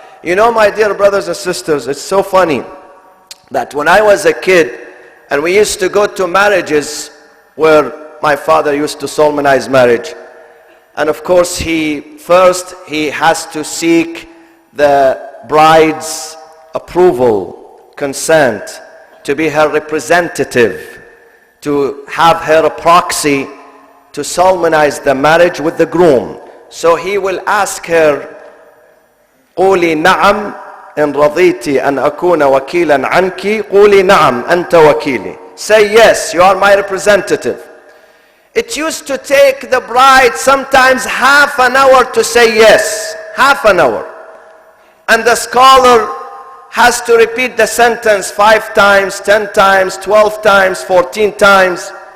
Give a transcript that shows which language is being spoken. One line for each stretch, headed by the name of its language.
English: You know, my dear brothers and sisters, it's so funny that when I was a kid and we used to go to marriages where my father used to solemnize marriage, and of course he has to seek the bride's approval, consent, to be her representative, to have her a proxy to solemnize the marriage with the groom. So he will ask her,
Arabic: قولي نعم إن رضيتي أن أكون وكيلا عنك قولي نعم أنت وكيلي.
English: Say yes, you are my representative. It used to take the bride sometimes half an hour to say yes, half an hour. And the scholar has to repeat the sentence 5 times, 10 times, 12 times, 14 times.